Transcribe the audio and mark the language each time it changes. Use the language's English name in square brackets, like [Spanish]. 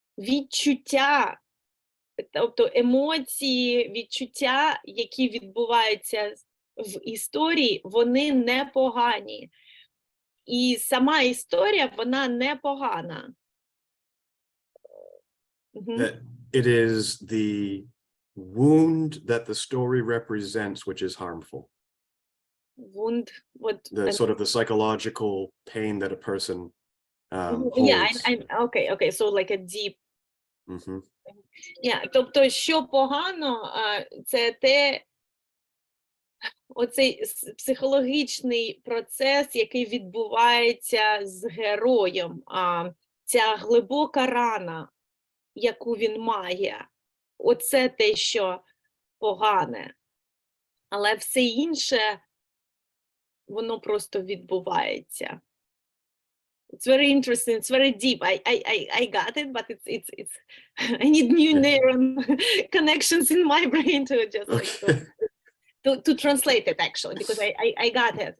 [Ukrainian] Відчуття, тобто емоції, відчуття, які відбуваються в історії, вони непогані. І сама історія, вона непогана. [English] That it is the wound that the story represents which is harmful. Wound, what? The sort of the psychological pain that a person holds. Yeah, okay, so like a deep. Mm-hmm. [Ukrainian] Yeah, тобто, що погано, це те, оцей психологічний процес, який відбувається з героєм, ця глибока рана, яку він має, оце те, що погане. Але все інше, воно просто відбувається. [English] It's very interesting, it's very deep. I got it, but it's I need new neuron connections in my brain to just like to translate it actually, because I got it.